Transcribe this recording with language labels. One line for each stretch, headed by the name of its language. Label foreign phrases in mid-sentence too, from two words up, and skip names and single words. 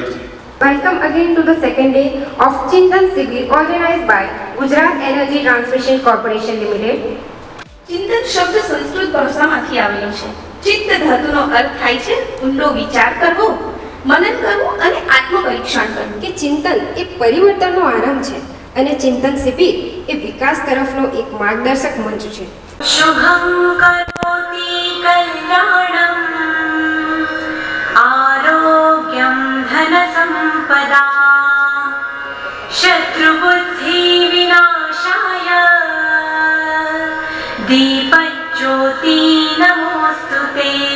English: Welcome again to the second day of Chintan Shibir organized by Gujarat Energy Transmission Corporation Limited.
Gujarati: ચિંતન શબ્દ સંસ્કૃત ભાષામાંથી આવેલો છે. ચિત્ત ધાતુનો અર્થ થાય છે ઊંડો વિચાર કરવો, મનન કરવું અને આત્મપરીક્ષણ કરવું. કે ચિંતન એ પરિવર્તનનો આરંભ છે અને ચિંતન શિબિર એ વિકાસ તરફનો એક માર્ગદર્શક મંચ છે.
Sanskrit: शुभं करोति कल्याणं आरोग्यं धनसम्पदा शत्रुबुद्धि विनाशाय दीपज्योति नमोस्तुते.